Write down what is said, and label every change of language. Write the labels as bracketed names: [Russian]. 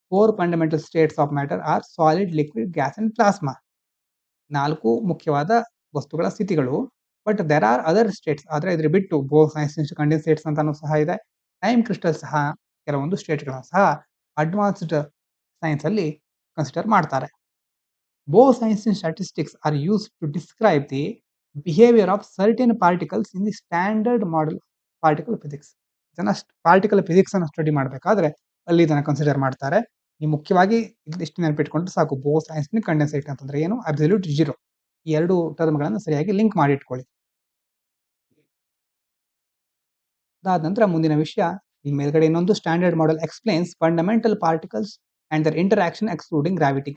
[English] 4 fundamental states of matter are solid, liquid, gas and plasma. 4 [Kannada] ಮುಖ್ಯವಾದ ವಸ್ತುಗಳ ಸ್ಥಿತಿಗಳು. [English] But there are other states. [Kannada] ಆದ್ರೆ ಇದ್ರ ಬಿಟ್ಟು ಬೋಸ್-ಐನ್ಸ್ಟೀನ್ ಕಂಡೆನ್ಸೇಟ್ಸ್ ಅಂತಾನು ಸಹ ಇದೆ. ಟೈಮ್ ಕ್ರಿಸ್ಟಲ್ ಸಹ ಕೆಲವೊಂದು ಸ್ಟೇಟ್ಗಳನ್ನ ಸಹ ಅಡ್ವಾನ್ಸ್ಡ್ ಸೈನ್ಸ್ ಅಲ್ಲಿ ಕನ್ಸಿಡರ್ ಮಾಡ್ತಾರೆ. [English] Bose-Einstein statistics are used to describe the behavior of certain particles in the standard model particle physics. [Kannada] ಇದನ್ನ ಪಾರ್ಟಿಕಲ್ ಫಿಸಿಕ್ಸ್ ಅನ್ನು ಸ್ಟಡಿ ಮಾಡಬೇಕಾದ್ರೆ ಅಲ್ಲಿ ಇದನ್ನ ಕನ್ಸಿಡರ್ ಮಾಡ್ತಾರೆ. ನೀವು ಮುಖ್ಯವಾಗಿ ಇಷ್ಟು ನೆನಪಿಟ್ಕೊಂಡ್ರೆ ಸಾಕು. ಬೋಸ್-ಐನ್ಸ್ಟೀನ್ ಕಂಡೆನ್ಸೇಟ್ ಅಂತಂದ್ರೆ ಏನು, ಅಬ್ಸಲ್ಯೂಟ್ ಝೀರೋ. ಈ ಎರಡು ಟರ್ಮ್ಗಳನ್ನ ಸರಿಯಾಗಿ ಲಿಂಕ್ ಮಾಡಿ ಇಟ್ಕೊಳ್ಳಿ. ಅದಾದ ನಂತರ ಮುಂದಿನ ವಿಷಯ, ಈ ಮೇಲ್ಗಡೆ ಇನ್ನೊಂದು [English] Standard model explains fundamental particles and their interaction excluding gravity.